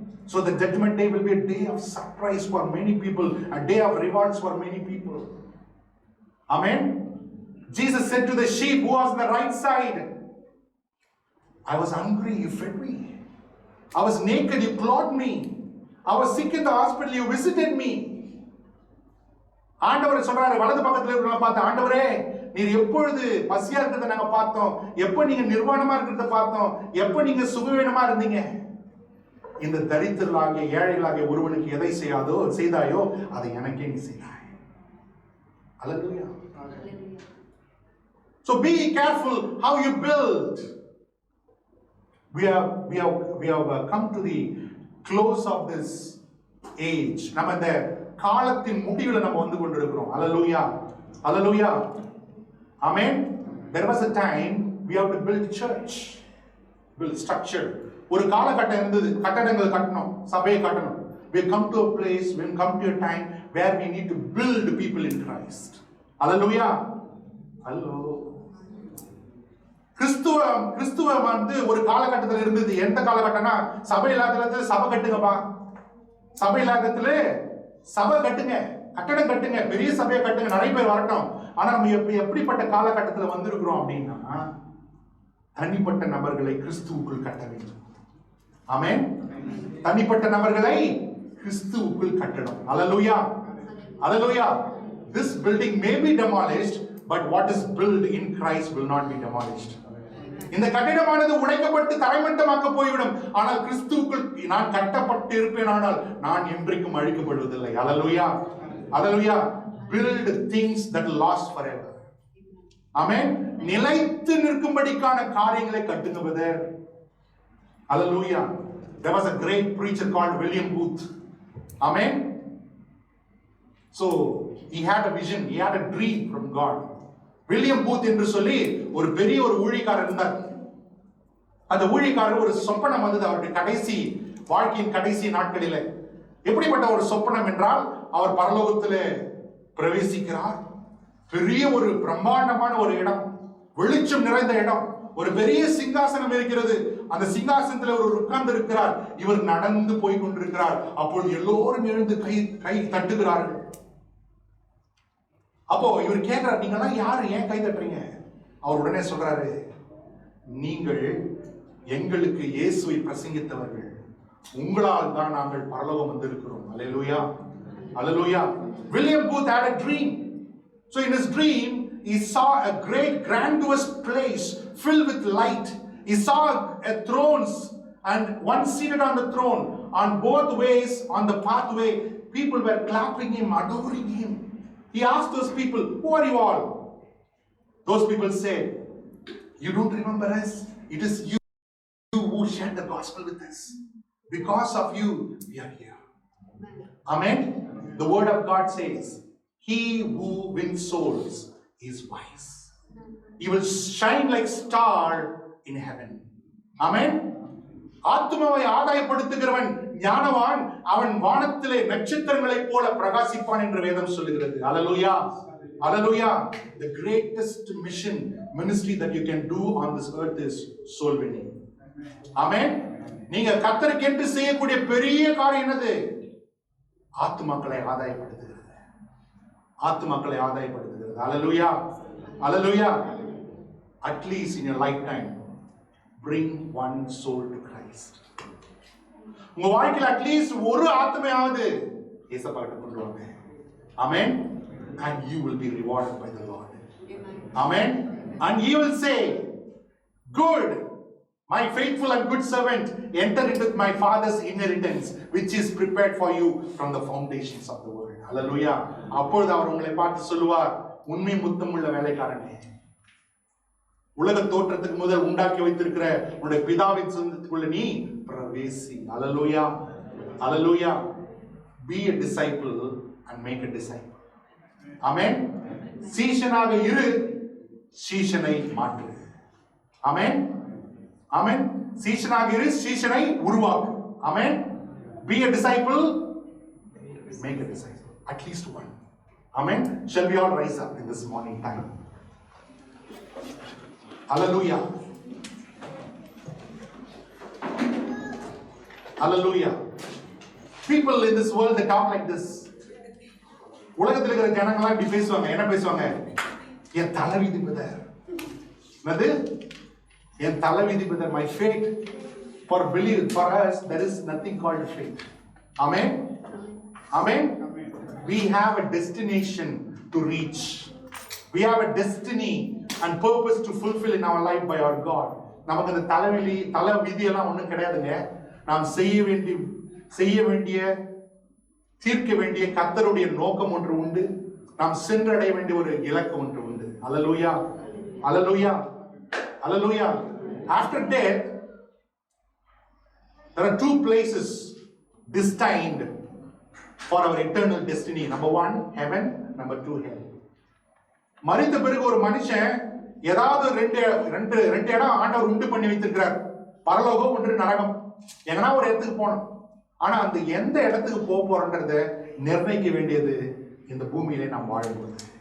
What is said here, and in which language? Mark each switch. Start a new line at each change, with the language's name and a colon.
English: So the judgment day will be a day of surprise for many people, a day of rewards for many people. Amen. Jesus said to the sheep who was on the right side, I was hungry, you fed me. I was naked, you clothed me. I was sick in the hospital, you visited me.
Tamil: ஆண்டவர் சொல்றாரு, வலது பக்கத்துல இருக்கிறவங்க பார்த்து, ஆண்டவரே நீர் எப்பொழுது பசியா இருக்கிறத நாங்க பார்த்தோம், எப்ப நீங்க நிர்வாணமா இருக்கிறத பார்த்தோம், எப்ப நீங்க சுகவீனமா இருந்தீங்க. இந்த தரித்திரலாகிய ஏழைகளாகிய ஒருவனுக்கு எதை செய்தாயோ அதை எனக்கே நீ செய்தாய்.
English: Hallelujah. So be careful how you build. We have come to the close of this age.
Tamil: நம்ம இந்த காலத்தின் முடிவுல நம்ம வந்து கொண்டிருக்கிறோம்.
English: Hallelujah. Hallelujah. Amen. There was a time we have to build church, build structure.
Tamil: ஒரு காலகட்டம் இருந்தது, கட்டடங்கள் கட்டணும், சபையை கட்டணும்.
English: We come to a place, we come to a time where we need to build people in Christ. Hallelujah. Hello.
Tamil: கிறிஸ்துவம் வந்து ஒரு காலகட்டத்தில் இருந்தது. எந்த காலகட்டம்னா சபை இல்லாதத்துல சபை கட்டுங்கப்பா, சபை இல்லாதத்துல சபை கட்டுங்க, கட்டடம் கட்டுங்க, பெரிய சபையை கட்டுங்க, நிறைய பேர் வரட்டும். ஆனா நம்ம எப்படிப்பட்ட காலகட்டத்தில் வந்திருக்கிறோம் அப்படின்னா தனிப்பட்ட நபர்களை கிறிஸ்துவுக்குள் கட்ட வேண்டும். ஆமென். தனிப்பட்ட நபர்களை கிறிஸ்துவுக்குள் கட்டணும்.
English: Hallelujah. Hallelujah. This building may be demolished, but what is built in Christ will not be demolished.
Tamil: இந்த கட்டிடமானது உடைக்கப்பட்டு தரைமட்டமாக்க போய்விடும். ஆனால் கிறிஸ்துவுக்குள் நான் கட்டப்பட்டு இருப்பேன், ஆனால் நான் என்றைக்கும் அழிக்கப்படுவதில்லை. அல்லேலூயா, அல்லேலூயா.
English: Build things that last forever.
Tamil: ஆமென். நிலைத்து நிற்கும்படிக்கான காரியங்களை கட்டுங்க brother.
English: Hallelujah. There was a great preacher called William Booth. Amen. So he had a vision, he had a dream from God.
Tamil: William Booth என்று சொல்லி ஒரு பெரிய ஒரு ஊழியக்காரர் இருந்தார். அந்த ஊழியக்காரர் ஒரு சொப்பனம் வந்தது அவருடைய கடைசி வாழ்க்கையின் கடைசி நாட்களிலே. எப்படிப்பட்ட ஒரு சொப்பனம் என்றால், அவர் பரலோகத்திலே பிரவேசிக்கிறார். பெரிய ஒரு பிரம்மாண்டமான ஒரு இடம், வெளிச்சம் நிறைந்த இடம், ஒரு பெரிய சிங்காசனம் இருக்கிறது. அந்த சிங்காசனத்தில் ஒரு உட்கார்ந்து இருக்கிறார். இவர் நடந்து போய் கொண்டிருக்கிறார். அப்பொழுது எல்லோரும் எழுந்து கை தட்டுகிறார்கள். அப்போ இவர் கேட்கிறார், நீங்க எல்லாம் யாரு, ஏன் கை தட்டுறீங்க? அவர் உடனே சொல்றாரு, நீங்கள் எங்களுக்கு இயேசுவை பிரசங்கித்தவர்கள், உங்களால் தான் நாங்கள் பரலோகம் வந்திருக்கிறோம். அல்லேலூயா, அல்லேலூயா.
English: William Booth had a dream. So in his dream, he saw a great grandiose place filled with light. He saw a thrones and one seated on the throne. On both ways, on the pathway, people were clapping him, adoring him. He asked those people, who are you all? Those people said, you don't remember us? It is you who shared the gospel with us. Because of you, we are here. Amen. The word of God says, he who wins souls is wise. He will shine like star in heaven. Amen.
Tamil: ஆத்துமாவை ஆதாயப்படுத்துகிறவன் ஞானவான், அவன் வானத்திலே நட்சத்திரங்களைப் போல பிரகாசிப்பான் என்று வேதம் சொல்லுகிறது. அல்லேலூயா, அல்லேலூயா.
English: The greatest ministry that you can do on this earth is soul winning. Amen.
Tamil: நீங்க கர்த்தருக்கென்று செய்யக்கூடிய பெரிய காரியம் என்னது? ஆத்துமாக்களை ஆதாயப்படுத்துகிறது, ஆத்துமாக்களை ஆதாயப்படுத்துகிறது. அல்லேலூயா, அல்லேலூயா.
English: At least in your lifetime, bring one soul to Christ.
Tamil: உங்க வாழ்க்கையில் அட்லீஸ்ட் ஒரு ஆத்மையாவது இயேசுவை கொண்டு வாங்க.
English: Amen. And you will be rewarded by the Lord. Amen. And he will say, good, my faithful and good servant, enter into my father's inheritance, which is prepared for you from the foundations of the world. Hallelujah.
Tamil: அப்பொழுது அவர் உங்களை பார்த்து சொல்லுவார், உண்மை முத்தமுள்ள வேலைக்காரனே, உலக தோற்றத்துக்கு முதல் உண்டாக்கி வைத்திருக்கிற உன்னுடைய பிதாவின் சொந்தத்துக்குள்ள நீ பிரவேசி.
English: Hallelujah, hallelujah. Be a disciple and make a disciple.
Tamil: Amen. சீஷனாக இரு, சீஷனை மாற்று. Amen. Amen. சீஷனாக இரு, சீஷனை உருவாக்கு.
English: Amen. Be a disciple, make a disciple. At least one. Amen. Shall we all rise up in this morning time? Hallelujah. Hallelujah. People in this world, they talk like this.
Tamil: உலகத்தில் இருக்கிற ஜனங்களாம் இப்படி பேசுவாங்க. என்ன பேசுவாங்க? என் தலைவிதி brother. என்னது? என் தலைவிதி brother.
English: My fate. For us, there is nothing called fate. Amen. Amen. We have a destination to reach. We have a destiny and purpose to fulfill in our life by our God.
Tamil: நமக்கு அந்த தலைவிதி எல்லாம் ஒண்ணும் கிடையாதுங்க. நாம் செய்ய வேண்டிய தீர்க்க வேண்டிய கர்த்தருடைய நோக்கம் ஒன்று உண்டு. நாம் சென்றடைய வேண்டிய ஒரு இலக்கு ஒன்று உண்டு. அல்லேலூயா, அல்லேலூயா, அல்லேலூயா.
English: After death, there are two places destined for our eternal destiny. Number one, heaven. Number two, hell.
Tamil: மரித்த பிறகு ஒரு மனுஷன் ஏதாவது ரெண்டு இடம் ஆண்டவர் உண்டு பண்ணி வைத்திருக்கிறார். பரலோகம், ஒன்று நரகம். எங்கன்னா ஒரு இடத்துக்கு போகணும். ஆனா அந்த எந்த இடத்துக்கு போக போறோன்றத நிர்ணயிக்க வேண்டியது இந்த பூமியிலே நாம் வாழும்போது.